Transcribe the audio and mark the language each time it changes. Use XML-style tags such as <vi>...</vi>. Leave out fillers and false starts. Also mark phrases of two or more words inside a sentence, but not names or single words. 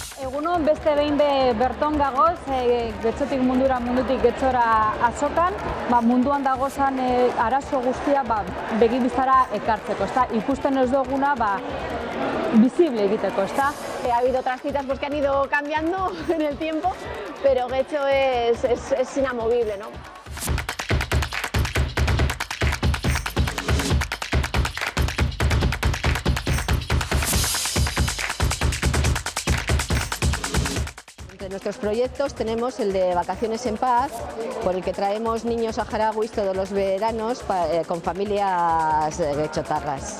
<eu>Egunon, beste behin berton gagoz, getxotik mundura, mundutik getxora azokan, munduan dagozan arazo guztia begibiztara ekartzeko, ikusten ez duguna visible egiteko, ezta?</eu> <es>Ha habido otras citas que han ido cambiando en el tiempo, pero Getxo es inamovible, ¿no? Entre nuestros proyectos tenemos el de Vacaciones en Paz, por el que traemos niños saharauis todos los veranos con familias getxotarras.</es>